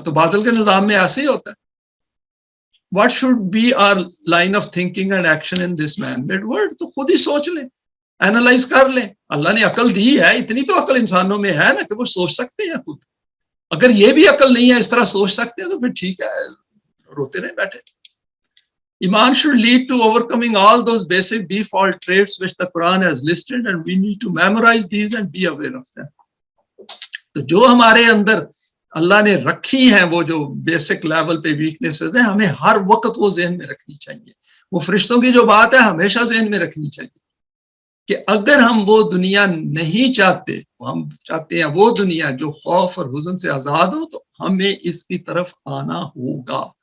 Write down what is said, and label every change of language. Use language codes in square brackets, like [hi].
[ur] تو باطل کے نظام میں ایسے ہی ہوتا ہے. [en] What should be our line of thinking and action in this man made world? [ur] تو خود ہی سوچ لیں، اینالائز کر لیں. اللہ نے عقل دی ہے، اتنی تو عقل انسانوں میں ہے نا کہ وہ سوچ سکتے ہیں خود. اگر یہ بھی عقل نہیں ہے اس طرح سوچ سکتے ہیں تو پھر ٹھیک ہے، روتے رہے بیٹھے. [en] Iman should lead to overcoming all those basic default traits which the Quran has listed, and we need to memorize these and be aware of them. [ur] تو جو ہمارے اندر اللہ نے رکھی ہیں وہ جو بیسک لیول پہ ویکنیسز ہیں، ہمیں ہر وقت وہ ذہن میں رکھنی چاہیے. وہ فرشتوں کی جو بات ہے ہمیشہ ذہن میں رکھنی چاہیے کہ اگر ہم وہ دنیا نہیں چاہتے، ہم چاہتے ہیں وہ دنیا جو خوف اور حزن سے آزاد ہو، تو ہمیں اس کی طرف آنا ہوگا.